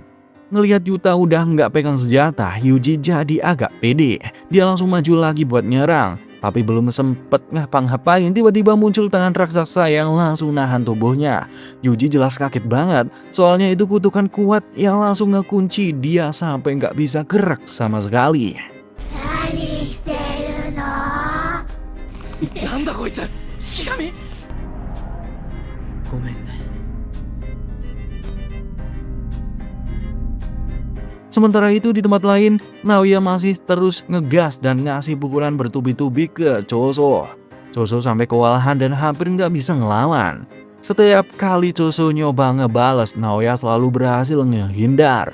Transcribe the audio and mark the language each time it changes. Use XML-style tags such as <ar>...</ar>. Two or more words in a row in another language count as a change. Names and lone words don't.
<id>Ngelihat Yuta udah nggak pegang senjata, Yuji jadi agak pede. Dia langsung maju lagi buat nyerang. Tapi belum sempet ngapa-ngapain, tiba-tiba muncul tangan raksasa yang langsung nahan tubuhnya. Yuji jelas kaget banget, soalnya itu kutukan kuat yang langsung ngekunci dia sampai nggak bisa gerak sama sekali.</id> <ja>何してるの？なんだこいつ、式神。ごめんね。</ja> <id>Sementara itu di tempat lain, Naoya masih terus ngegas dan ngasih pukulan bertubi-tubi ke Choso. Choso sampai kewalahan dan hampir nggak bisa ngelawan. Setiap kali Choso nyoba ngebales, Naoya selalu berhasil ngehindar.</id>